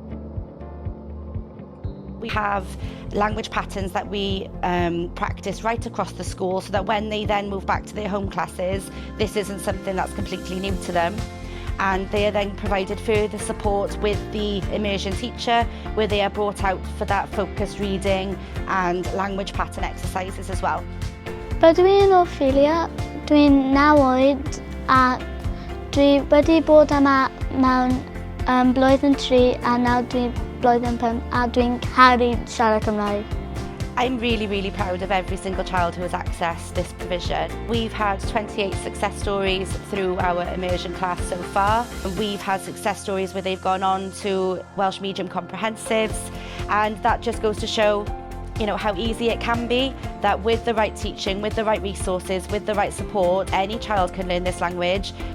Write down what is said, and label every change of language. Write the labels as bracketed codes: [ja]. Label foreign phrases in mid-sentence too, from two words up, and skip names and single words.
[en] We have language patterns that we practice right across the school so that when they then move back to their home classes, this isn't something that's completely new to them. And they are then provided further support with the immersion teacher where they are brought out for that focused reading and language pattern exercises as well. [cy] Rydw i'n Ophelia, dwi'n 9 oed a dwi wedi bod yma mewn blwyddyn 3 a nawr dwi'n blwyddyn 5 a dwi'n caru siarad Cymraeg. [en] I'm really proud of every single child who has accessed this provision. We've had 28 success stories through our immersion class so far. And we've had success stories where they've gone on to Welsh medium comprehensives, and that just goes to show how easy it can be, that with the right teaching, with the right resources, with the right support, any child can learn this language.